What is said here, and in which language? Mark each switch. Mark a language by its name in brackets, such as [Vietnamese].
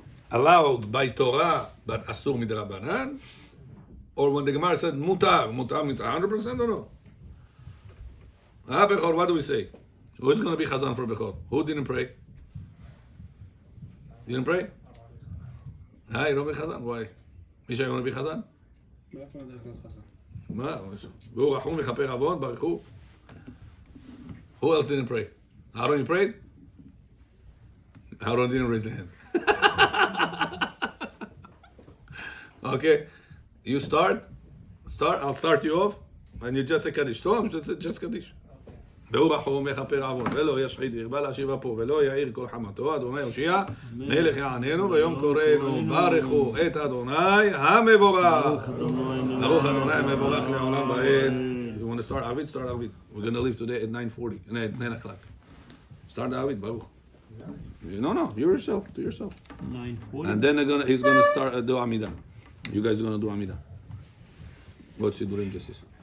[English] Allowed by Torah, but asur midrabanan. Or when the Gemara said mutar, mutar means 100% or no? Bechor, what do we say? Who is going to be Chazan for Bechor? Who didn't pray? Didn't pray? You don't be Chazan. Why? Misha, you want to be Chazan? [Hebrew] מה? והוא רחום לכפר עוון, ברכו. [English] Who else didn't pray? Aaron, you prayed? Aaron didn't raise his hand. Okay, you start. I'll start you off. and you just say Kaddish. Tom, just Kaddish. [Hebrew] והוא רחום מכפר עוון, ולא ישחית ירבה להשיבה פה, ולא יאיר כל חמתו, אדוני הושיע, מלך יעננו, ויום קוראנו, ברכו את אדוני המבורך. ברוך אדוני המבורך לעולם ועד. [English] You want to start Arvit? Start Arvit. We're going to leave today at 9:40, 9 o'clock. Start Arvit, Baruch. No, you yourself, do yourself. 9:40. And then he's going to start do Amidah. You guys are going to do Amidah. What's he doing justice?